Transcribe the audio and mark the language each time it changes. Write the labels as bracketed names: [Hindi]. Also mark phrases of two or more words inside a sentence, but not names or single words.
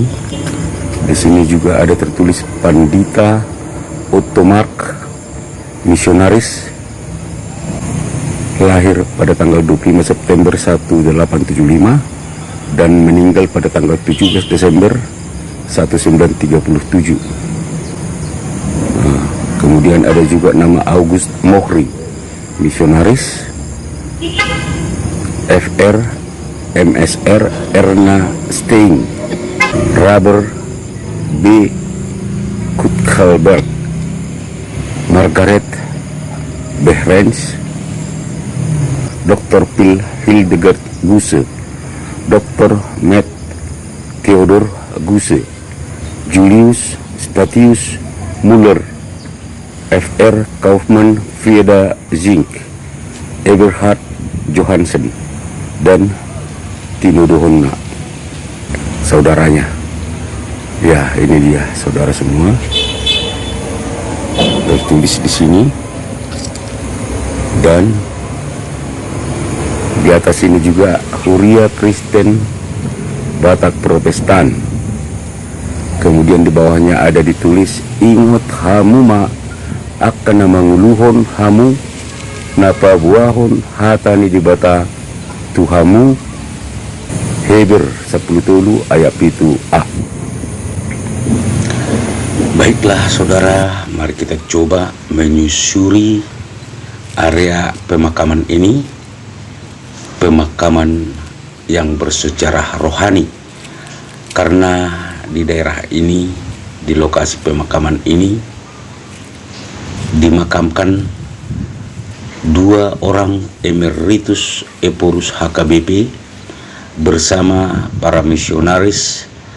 [Indonesian] Di sini juga ada tertulis Pandita Ottomark, misionaris, lahir pada tanggal 25 September 1875 dan meninggal pada tanggal 17 Desember 1937. Kemudian ada juga nama August Mohri, misionaris, FR, MSR, Erna Stein, Robert B. Kutkelberg, Margaret Behrens, Dr. Phil Hildegard Guse, Dr. Matt Theodor Guse, Julius Statius Muller, Fr. Kaufmann Frieda Zink, Eberhard Johansen, dan Tino Dohonna, saudaranya. Ya, ini dia saudara semua. Tertulis di sini, dan di atas ini juga Huria Kristen Batak Protestan. Kemudian di bawahnya ada ditulis [Batak Toba] ingot hamuma akan manguluhon hamu napa buahon hatani di bata tuhamu [Indonesian] Heber 10 ayat 7a. Baiklah saudara, mari kita coba menyusuri area pemakaman ini, pemakaman yang bersejarah rohani, karena di daerah ini, di lokasi pemakaman ini dimakamkan dua orang emeritus Eporus HKBP bersama para misionaris